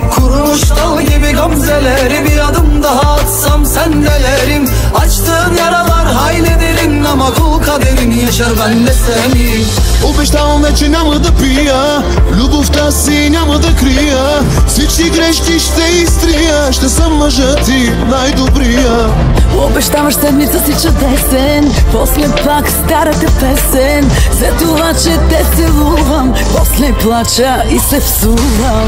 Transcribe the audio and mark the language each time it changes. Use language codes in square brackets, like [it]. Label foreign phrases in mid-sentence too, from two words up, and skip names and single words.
[tr] Kurumuş dal gibi gamzeleri, bir adım daha atsam sendelerim. Açtığın yaralar hayli derin, ama kul kaderin yaşar ben de seni. [bg] Обещавам вече няма да пия, любовта си няма да крия. Всички грешки ще изтрия, ще съм мъжът ти най-добрия. Обещаваш седмица си чудесен, после пак старата песен. За това, че те целувам, после плача и се всувам.